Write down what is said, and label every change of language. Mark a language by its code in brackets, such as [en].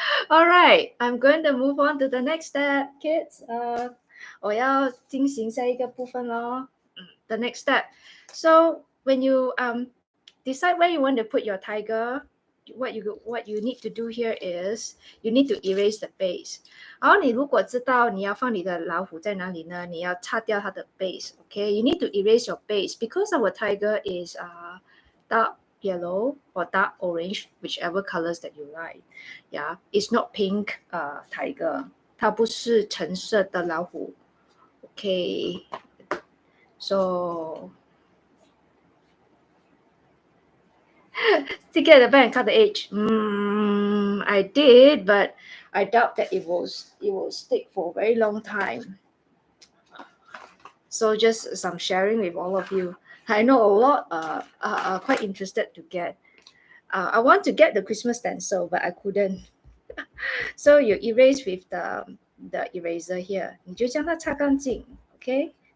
[en] All right, I'm going to move on to the next step, kids. [zh] 我要进行下一个部分咯。 [en] The next step. So when you decide where you want to put your tiger, what you need to do here is you need to erase the base. [zh] 然后你如果知道你要放你的老虎在哪里呢，你要擦掉它的 base. [en] Okay, you need to erase your base because our tiger is dark yellow or dark orange, whichever colors that you like. Yeah, it's not pink tiger. [zh] 它不是橙色的老虎。 [en] Okay, so stick it at the back and cut the edge. I did, but I doubt that it will stick for a very long time. So just some sharing with all of you. I know a lot are quite interested to get. I want to get the Christmas stencil, but I couldn't. So you erase with the eraser here. [zh] 你就将它擦干净 okay?